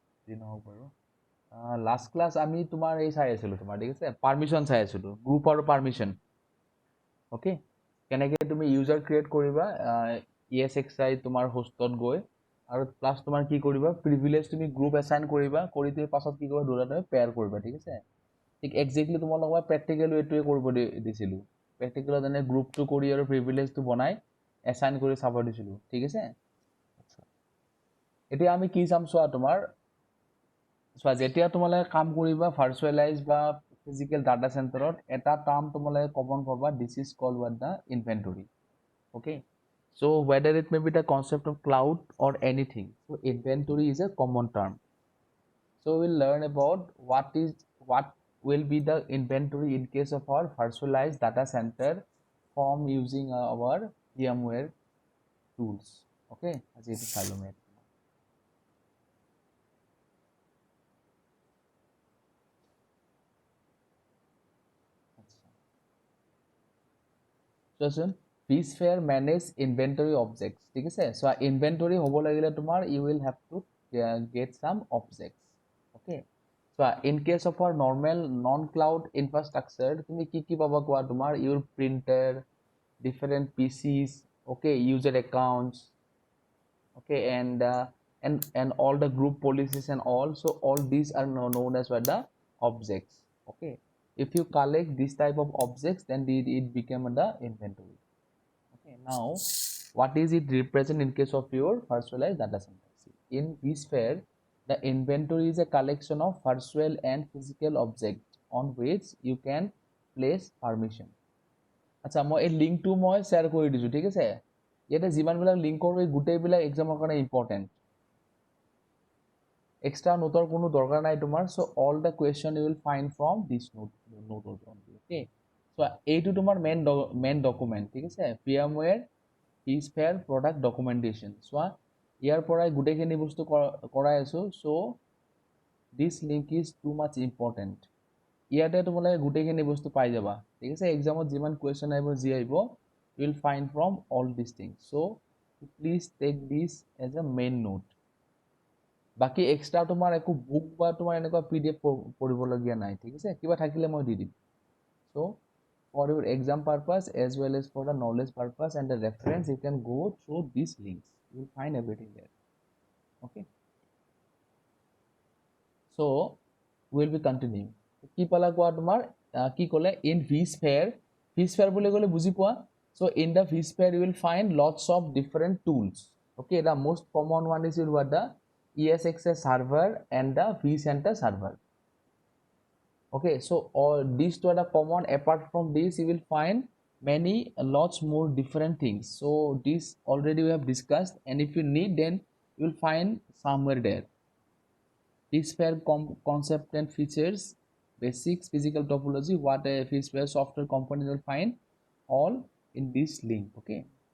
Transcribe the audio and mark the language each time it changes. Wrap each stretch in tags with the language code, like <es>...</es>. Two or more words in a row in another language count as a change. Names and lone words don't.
<as>যি নহওক বাৰু লাষ্ট ক্লাছ আমি তোমাৰ এই চাই আছিলোঁ তোমাৰ ঠিক আছে পাৰ্মিশ্যন চাই আছিলোঁ গ্ৰুপ আৰু পাৰ্মিশ্যন অ'কে কেনেকৈ তুমি</as> <en>user create</en> <as>কৰিবা ESXi তোমাৰ হোষ্টত গৈ আৰু প্লাছ তোমাৰ কি কৰিবা প্ৰিভিলেজ তুমি</as> <en>group assign</en> <as>কৰিবা কৰি তুমি পাছত কি কৰিবা দুটা তুমি পেয়াৰ কৰিবা ঠিক আছে ঠিক একজেক্টলি তোমালোকক মই প্ৰেক্টিকেলি এইটোৱে কৰিব দিছিলোঁ প্ৰেক্টিকেলত যেনে গ্ৰুপটো কৰি আৰু প্ৰিভিলেজটো বনাই এছাইন কৰি চাব দিছিলোঁ ঠিক আছে এতিয়া আমি কি চাম চোৱা তোমাৰ চোৱা যেতিয়া তোমালোকে কাম কৰিবা ভাৰ্চুৱেলাইজ বা</as> <en>physical data center</en> <as>এটা টাৰ্ম তোমালোকে কমন পাবা</as> <en>this is called what the inventory okay so whether it may be the concept of cloud or anything so inventory is a common term so we'll learn about what will be the inventory in case of our virtualized data center form using our VMware tools okay as it is Salome so soon vSphere manage inventory objects</en> <as>ঠিক আছে</as> <en>so inventory</en> <as>হ'ব লাগিলে তোমাৰ</as> <en>you will have to get some objects okay so in case of our normal non cloud infrastructure</en> <as>তুমি কি কি পাবা কোৱা তোমাৰ</as> <en>your printer different PCs okay user accounts okay and all the group policies and all so all these are known as what the objects okay if you collect this type of objects then it became the inventory okay now what is it represent in case of your virtualized data center in vSphere the inventory is a collection of virtual and physical objects on which you can place permission</en> <as>আচ্ছা মই এই লিংকটো মই শ্বেয়াৰ কৰি দিছোঁ ঠিক আছে ইয়াতে যিমানবিলাক লিংক কৰোঁ এই গোটেইবিলাক এক্সামৰ কাৰণে ইম্পৰ্টেণ্ট এক্সট্ৰা নোটৰ কোনো দৰকাৰ নাই তোমাৰ</as> <en>so all the question you will find from this note only okay so'</en> <as>এইটো তোমাৰ</as> <en>main document</en> <as>ঠিক আছে</as> <en>VMware vSphere product documentation</en> <as>চোৱা ইয়াৰ পৰাই গোটেইখিনি বস্তু কৰাই আছোঁ</as> <en>so this link is too much important</en> <as>ইয়াতে তোমালোকে গোটেইখিনি বস্তু পাই যাবা ঠিক আছে এক্সামত যিমান কুৱেশ্যন আহিব যি আহিব</as> <en>you will find from all these things so please take this as a main note</en> <as>বাকি এক্সট্ৰা তোমাৰ একো বুক বা তোমাৰ এনেকুৱা PDF পঢ়িবলগীয়া নাই ঠিক আছে কিবা থাকিলে মই দি দিম</as> <en>so for your exam purpose as well as for the knowledge purpose and the reference you can go through these links you will find everything there okay so we will be continuing</en> <as>কি পালা কোৱা তোমাৰ কি ক'লে</as> <en>in vSphere</en> <as>বুলি ক'লে বুজি পোৱা</as> <en>so in the vSphere you will find lots of different tools okay the most common one is what the ESXi server and the vCenter server okay so all these two are the common apart from this you will find many lots more different things so this already we have discussed and if you need then you will find somewhere there vSphere concept and features basics physical topology what a vSphere software component will find all in this link okay so</en>